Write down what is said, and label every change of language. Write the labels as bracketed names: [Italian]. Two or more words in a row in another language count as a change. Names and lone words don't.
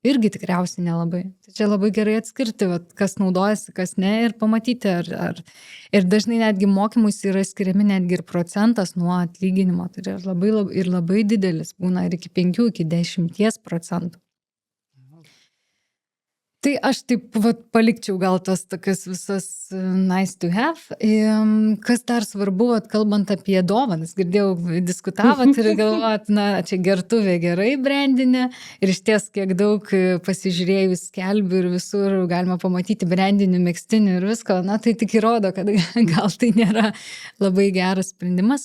[Lithuanian] irgi tikriausiai nelabai. Tai čia labai gerai atskirti, vat, kas naudojasi, kas ne ir pamatyti. Ir dažnai netgi mokymus yra skiriami netgi ir procentas nuo atlyginimo. Tai yra labai didelis, būna ir iki 5, iki 10%. Tai aš taip vat, palikčiau gal tos tokius visas [English] nice to have. [Lithuanian] Kas dar svarbu, vat, kalbant apie dovanas, girdėjau, diskutavot ir galvojat, na, čia gertuvė gerai brandinė ir iš ties kiek daug pasižiūrėjus skelbių ir visur galima pamatyti brandinių, megstinių ir visko, na, tai tik įrodo, kad gal tai nėra labai geras sprendimas.